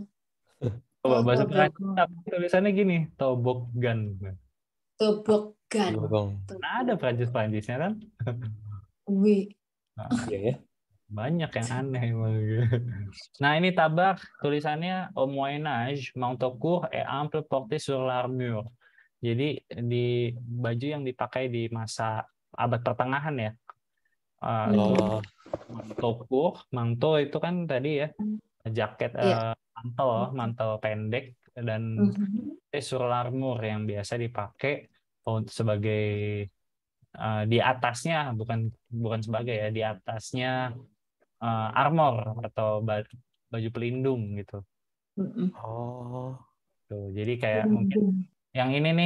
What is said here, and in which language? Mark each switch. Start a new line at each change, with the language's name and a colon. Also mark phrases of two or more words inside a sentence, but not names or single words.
Indonesian: Coba bahasa Perancis Toboggan. tulisannya gini, toboggan. Toboggan. Tobogong. Nah, ada Perancis-Perancisnya kan? Wih. Nah, Iya ya. banyak yang aneh emang. Nah, ini tabak tulisannya
French: au Moyen Âge, manteau court et ample porté sur l'armure.
Indonesian: Jadi di baju yang dipakai di masa abad pertengahan ya. Itu Oh.
French: manteau court,
Indonesian: manteau itu kan tadi ya jaket Iya. mantel pendek dan
French: sur l'armure
Indonesian: yang biasa dipakai sebagai di atasnya bukan sebagai ya di atasnya armor atau baju pelindung gitu. Oh. Tuh, jadi kayak mungkin yang ini nih